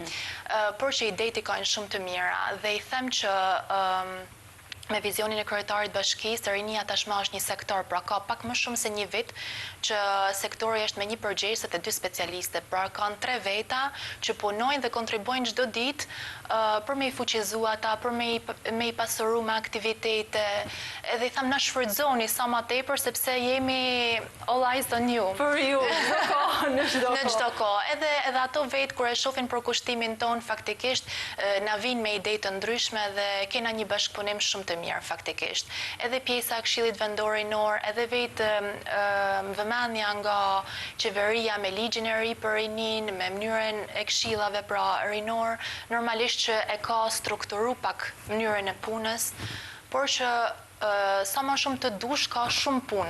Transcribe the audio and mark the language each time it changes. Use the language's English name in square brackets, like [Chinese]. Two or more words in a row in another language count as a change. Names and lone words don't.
[Albanian] Por që idejt i kanë shumë të mira dhe i them që me vizionin e kryetarit bashkisë, rinia tashmë është një sektor, pra ka pak më shumë se një vit që sektori është me një përgjegjëse të 2 specialiste, pra kanë 3 veta që punojnë dhe kontribojnë çdo ditë për me i fuqizu ata, për me i pasuru me aktivitete, edhe i tham na shfrytëzoni sa ma tepër sepse jemi [English] all eyes on you. [Albanian] Për ju, në çdo kohë. Edhe ato vetë kur e shohin për kushtimin ton, faktikisht na vinë me ide të ndryshme dhe kena një bashkëpunim shumë të mirë faktikisht. Edhe pjesa e Këshillit Vendorinor, edhe vetë vëmendja nga qeveria me ligjin e ri për rinin, me mënyrën e këshillave pra rinor, normalisht që e ka strukturu pak mënyrën e punës, por që sa më shumë të dush ka shumë punë.